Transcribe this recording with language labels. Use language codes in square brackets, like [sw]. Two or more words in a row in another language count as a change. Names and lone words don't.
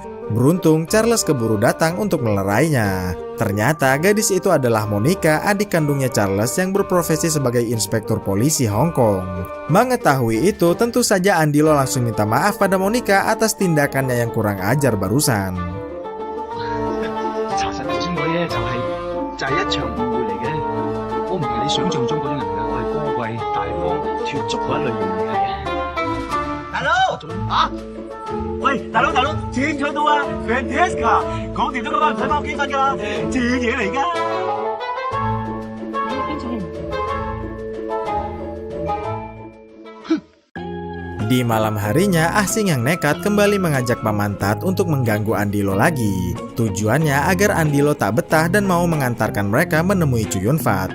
[id] Beruntung, Charles keburu datang untuk melerainya. Ternyata gadis itu adalah Monica, adik kandungnya Charles yang berprofesi sebagai inspektur polisi Hong Kong. Mengetahui itu, tentu saja Andilo langsung minta maaf pada Monica atas tindakannya yang kurang ajar barusan. [yue] 查實頭先嗰啲就係一場誤會嚟嘅。我唔係你想象中嗰種人㗎，我係高貴、大方、脫俗嗰一類型嚟嘅。大佬啊！喂，大佬，錢搶到啊 ！Fantastic 啊！講掂咗嗰班唔使返屋企瞓㗎啦，正嘢嚟㗎。 [id] Di malam harinya, Asing yang nekat kembali mengajak Pamantat untuk mengganggu Andilo lagi. Tujuannya agar Andilo tak betah dan mau mengantarkan mereka menemui Chu Yun-fat.